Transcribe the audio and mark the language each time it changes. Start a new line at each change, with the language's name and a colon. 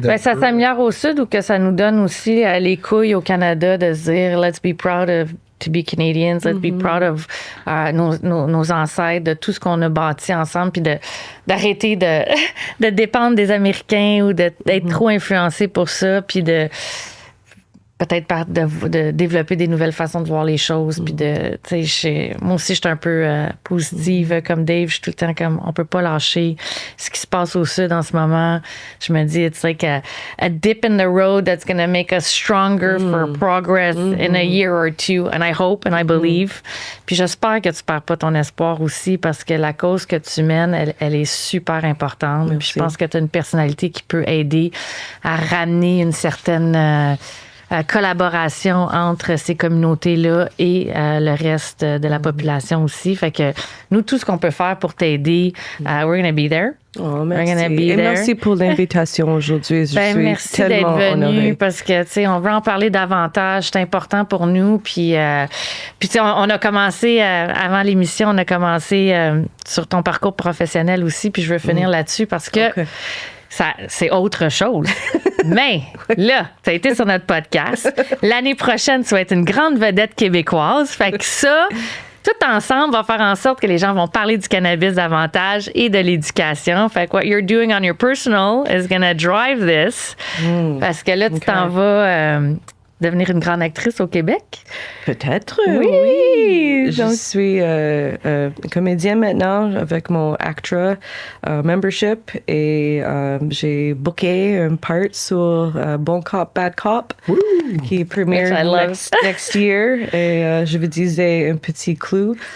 French: Ben, ça s'améliore au sud ou que ça nous donne aussi les couilles au Canada de se dire
English: let's be proud to be Canadians, let's be proud of
French: nos ancêtres, de tout ce qu'on a bâti ensemble, puis d'arrêter de dépendre des Américains ou d'être trop influencé pour ça, puis de peut-être de développer des nouvelles façons de voir les choses. Puis moi aussi, je suis un peu positive comme Dave. Je suis tout le temps comme, on peut pas lâcher ce qui se passe au Sud en ce moment. Je me dis,
English: it's like a dip in the road that's going to make us stronger for progress in a year or two. And I hope and I believe.
French: Puis j'espère que tu perds pas ton espoir aussi parce que la cause que tu mènes, elle est super importante. Puis je pense que tu as une personnalité qui peut aider à ramener une certaine... collaboration entre ces communautés-là et le reste de la population aussi. Fait que nous, tout ce qu'on peut faire pour t'aider,
English: we're going to be there.
French: Oh, merci. Et merci pour l'invitation aujourd'hui. Merci d'être venu parce que, tu sais, on veut en parler davantage. C'est important pour nous. Puis tu sais, on a commencé, avant l'émission, on a commencé sur ton parcours professionnel aussi. Puis je veux finir là-dessus parce que c'est autre chose. Mais là, tu as été sur notre podcast. L'année prochaine, tu vas être une grande vedette québécoise. Fait que ça, tout ensemble, va faire en sorte que les gens vont parler du cannabis davantage et de l'éducation. Fait que
English: what you're doing on your personal is gonna drive this.
French: Parce que là, tu t'en vas devenir une grande actrice au Québec. Peut-être, oui. Je suis comédienne maintenant avec mon ACTRA membership et j'ai booké un part sur Bon Cop, Bad Cop qui première
English: next year
French: et je vous disais un petit clue.